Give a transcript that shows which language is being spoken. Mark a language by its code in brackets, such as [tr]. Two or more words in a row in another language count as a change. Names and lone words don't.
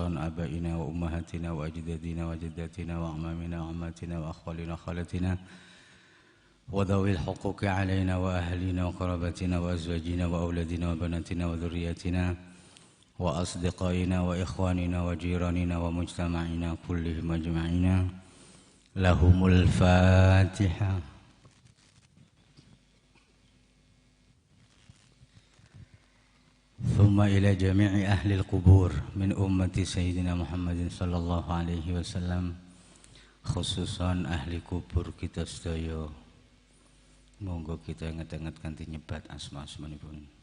[ar] آبائنا وأمهاتنا وأجدادنا وجداتنا وأعمامنا وعماتنا وأخوالنا وخالتنا وذوي الحقوق علينا وأهلنا وقرابتنا وأزواجنا وأولادنا وبناتنا وذرياتنا وأصدقائنا وإخواننا وجيراننا ومجتمعنا كلهم أجمعين لهم الفاتحة. ثم إلى جميع أهل القبور من أمة سيدنا محمد صلى الله عليه وسلم خصوصا أهل [jv] kubur kita sedaya monggo kita ngetenget kanthi nyebat asma-asmanipun.